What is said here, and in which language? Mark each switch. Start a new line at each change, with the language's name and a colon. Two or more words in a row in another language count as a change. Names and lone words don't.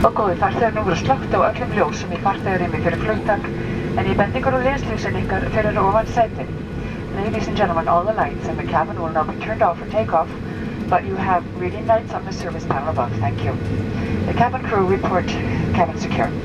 Icelandic: í farþegarnum voru slökkt á öllum ljósum í farþegarrými fyrir flugtak, en í bendingar og leslýsin ykkar fyrir ofan sætin.
English: Ladies and gentlemen, all the lights in the cabin will now be turned off for takeoff, but you have reading lights on the service panel above. Thank you. The cabin crew report cabin secure.